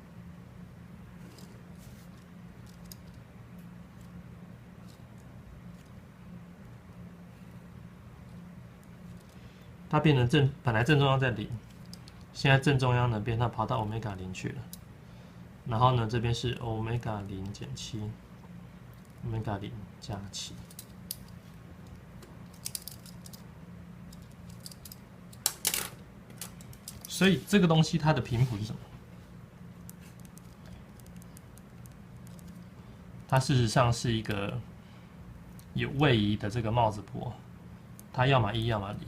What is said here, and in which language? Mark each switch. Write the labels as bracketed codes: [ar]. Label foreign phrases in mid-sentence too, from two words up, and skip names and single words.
[zh] 它變成本來正中央在0，現在正中央呢它跑到 ω0 去了。然後呢，這邊是 ω0 減 7，ω0 加7。所以這個東西它的頻譜是什麼？它事實上是一個有位移的這個帽子波，它要麼1，要麼0。